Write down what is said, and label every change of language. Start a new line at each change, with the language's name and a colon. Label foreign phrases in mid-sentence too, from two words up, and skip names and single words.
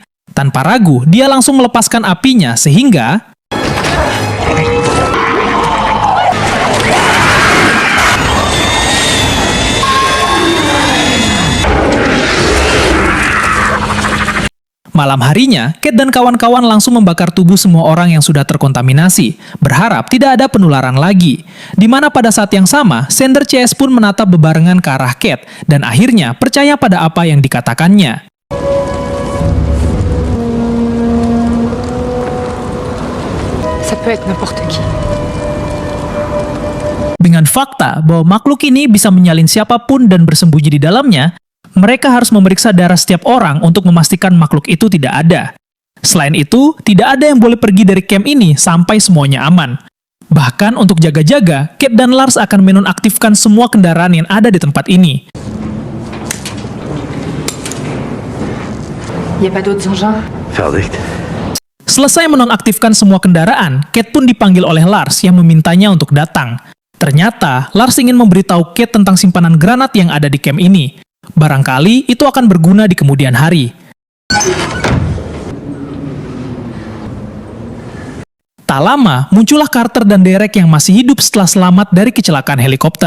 Indonesian: Tanpa ragu, dia langsung melepaskan apinya, sehingga malam harinya, Kate dan kawan-kawan langsung membakar tubuh semua orang yang sudah terkontaminasi, berharap tidak ada penularan lagi. Di mana pada saat yang sama, Sender CS pun menatap bebarengan ke arah Kate, dan akhirnya percaya pada apa yang dikatakannya.
French: Ça peut être n'importe qui.
Indonesian: Dengan fakta bahwa makhluk ini bisa menyalin siapapun dan bersembunyi di dalamnya, mereka harus memeriksa darah setiap orang untuk memastikan makhluk itu tidak ada. Selain itu, tidak ada yang boleh pergi dari camp ini sampai semuanya aman. Bahkan untuk jaga-jaga, Kate dan Lars akan menonaktifkan semua kendaraan yang ada di tempat ini.
French: Y a pas d'autres engins? Verdict.
Indonesian: Selesai menonaktifkan semua kendaraan, Kate pun dipanggil oleh Lars yang memintanya untuk datang. Ternyata, Lars ingin memberitahu Kate tentang simpanan granat yang ada di camp ini. Barangkali itu akan berguna di kemudian hari. Tak lama, muncullah Carter dan Derek yang masih hidup setelah selamat dari kecelakaan helikopter.